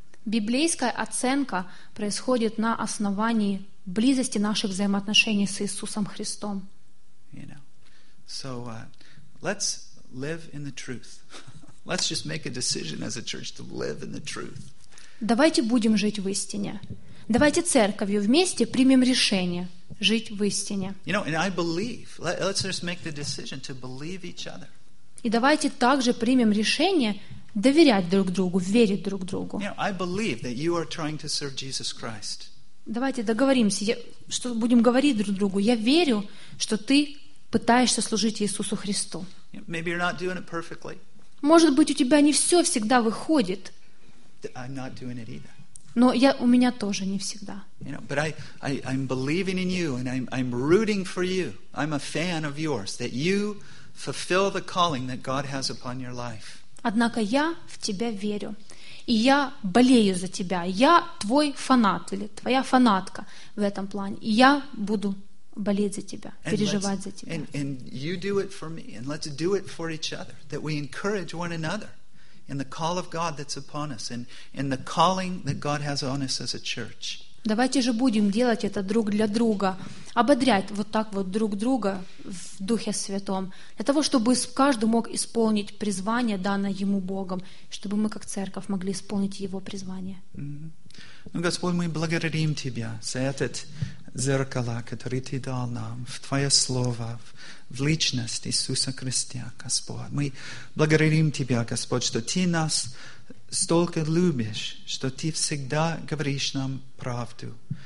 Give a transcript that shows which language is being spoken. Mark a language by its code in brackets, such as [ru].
[ru] Библейская оценка происходит на основании близости наших взаимоотношений с Иисусом Христом. [en] You know. So let's live in the truth. Let's just make a decision as a church to live in the truth. [ru] Давайте будем жить в истине. Давайте церковью вместе примем решение жить в истине. [en] You know, and I believe. Let's just make the decision to believe each other. [ru] И давайте также примем решение доверять друг другу, верить друг другу. [en] You know, I believe that you are trying to serve Jesus Christ. [ru] Давайте договоримся, что будем говорить друг другу. Я верю, что ты пытаешься служить Иисусу Христу. [en] Maybe you're not doing it perfectly. [ru] Может быть, у тебя не все всегда выходит. [en] I'm not doing it either. [ru] Но я, у меня тоже не всегда. [en] You know, but I'm believing in you, and I'm rooting for you. I'm a fan of yours, that you fulfill the calling that God has upon your life. [ru] Однако я в тебя верю. И я болею за тебя. Я твой фанат или твоя фанатка в этом плане. И я буду болеть за тебя, переживать за тебя. [en] And you do it for me. And let's do it for each other. That we encourage one another in the call of God that's upon us. And in the calling that God has on us as a church. [ru] Давайте же будем делать это друг для друга. Ободрять вот так вот друг друга в Духе Святом. Для того, чтобы каждый мог исполнить призвание, данное ему Богом. Чтобы мы, как церковь, могли исполнить его призвание. Mm-hmm. Ну, Господь, мы благодарим Тебя за этот зеркало, которое Ты дал нам, в Твое Слово, в личность Иисуса Христа, Господь. Мы благодарим Тебя, Господь, что Ты нас столько любишь, что Ты всегда говоришь нам правду.